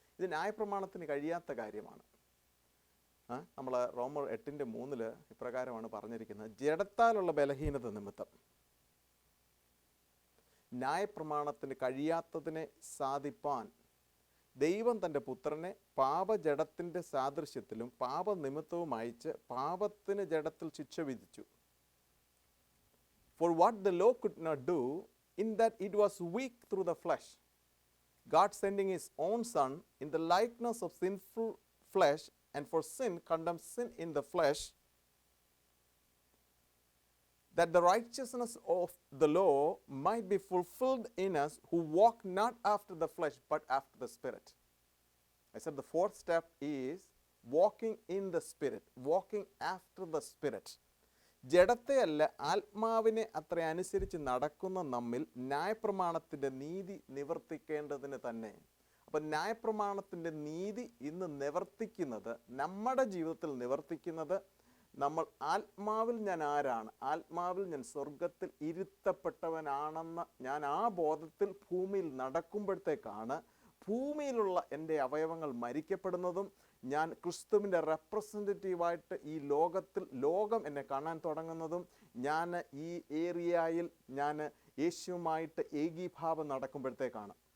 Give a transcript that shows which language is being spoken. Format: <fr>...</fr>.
<ml>ഇത് ന്യായപ്രമാണത്തിന് കഴിയാത്ത കാര്യമാണ്. നമ്മൾ റോമർ 8:3 ഇപ്രകാരമാണ് പറഞ്ഞിരിക്കുന്നത്: ജഡത്താലുള്ള ബലഹീനത നിമിത്തം ന്യായപ്രമാണത്തിന് കഴിയാത്തതിനെ സാധിപ്പാൻ ദൈവം തൻ്റെ പുത്രനെ പാപജഡത്തിൻ്റെ സാദൃശ്യത്തിലും പാപനിമിത്തവും അയച്ച് പാപത്തിന് ജഡത്തിൽ ശിക്ഷ വിധിച്ചു.</ml> <en>For what the law could not do, in that it was weak through the flesh, God sending his own Son in the likeness of sinful flesh, and for sin condemned sin in the flesh, that the righteousness of the law might be fulfilled in us who walk not after the flesh but after the Spirit. I said the fourth step is walking in the Spirit, walking after the Spirit.</en> <ml>ജഡത്തെ അല്ല ആത്മാവിനെ അത്ര അനുസരിച്ച് നടക്കുന്ന നമ്മിൽ ന്യായപ്രമാണത്തിൻ്റെ നീതി നിവർത്തിക്കേണ്ടതിന് തന്നെ. അപ്പം ന്യായപ്രമാണത്തിൻ്റെ നീതി ഇന്ന് നിവർത്തിക്കുന്നത്, നമ്മുടെ ജീവിതത്തിൽ നിവർത്തിക്കുന്നത്, നമ്മൾ ആത്മാവിൽ ഞാൻ ആരാണ്, ആത്മാവിൽ ഞാൻ സ്വർഗത്തിൽ ഇരുത്തപ്പെട്ടവനാണെന്ന് ഞാൻ ആ ബോധത്തിൽ ഭൂമിയിൽ നടക്കുമ്പോഴത്തേക്കാണ് ഭൂമിയിലുള്ള എൻ്റെ അവയവങ്ങൾ മരിക്കപ്പെടുന്നതും ഞാൻ ക്രിസ്തുവിൻ്റെ റെപ്രസെൻറ്റേറ്റീവായിട്ട് ഈ ലോകം എന്നെ കാണാൻ തുടങ്ങുന്നതും ഞാൻ ഈ ഏരിയയിൽ ഞാൻ യേശുവുമായിട്ട് ഏകീഭാവം നടക്കുമ്പോഴത്തേക്കാണ്.</ml>